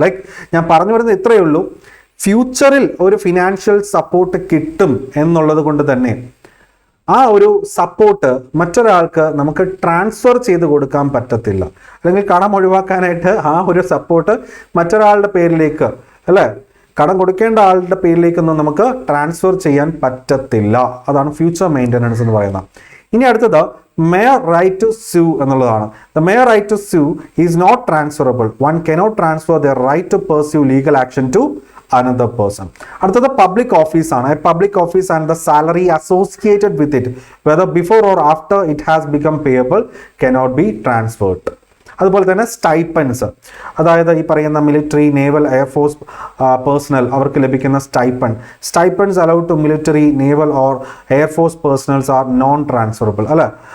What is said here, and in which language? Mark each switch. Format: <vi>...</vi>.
<ml>Like ഞാൻ പറഞ്ഞു വരുന്നത് ഇത്രയേ ഉള്ളൂ, ഫ്യൂച്ചറിൽ ഒരു ഫിനാൻഷ്യൽ സപ്പോർട്ട് കിട്ടും എന്നുള്ളത് കൊണ്ട് തന്നെ ആ ഒരു സപ്പോർട്ട് മറ്റൊരാൾക്ക് നമുക്ക് ട്രാൻസ്ഫർ ചെയ്ത് കൊടുക്കാൻ പറ്റത്തില്ല. അല്ലെങ്കിൽ കടം ഒഴിവാക്കാനായിട്ട് ആ ഒരു സപ്പോർട്ട് മറ്റൊരാളുടെ പേരിലേക്ക്, അല്ലേ, കടം കൊടുക്കേണ്ട ആളുടെ പേരിലേക്കൊന്നും നമുക്ക് ട്രാൻസ്ഫർ ചെയ്യാൻ പറ്റത്തില്ല. അതാണ് ഫ്യൂച്ചർ മെയിൻ്റനൻസ് എന്ന് പറയുന്നത്. ഇനി അടുത്തത്</ml> <en>mere right to sue</en> <ml>എന്നുള്ളതാണ്.</ml> <en>The mere right to sue is not transferable. One cannot transfer their right to pursue legal action to another person.</en> <ml>അടുത്തത് പബ്ലിക് ഓഫീസ് ആണ്.</ml> <en>A public office and the salary associated with it, whether before or after it has become payable, cannot be transferred.</en> <ml>അതുപോലെ തന്നെ സ്റ്റൈപ്പൻസ്, അതായത് ഈ പറയുന്ന military, naval, air force personal അവർക്ക് ലഭിക്കുന്ന സ്റ്റൈപ്പൻസ്</ml> <en>allowed to military, naval or air force personnels are non transferable,</en> <ml>അല്ലേ.</ml>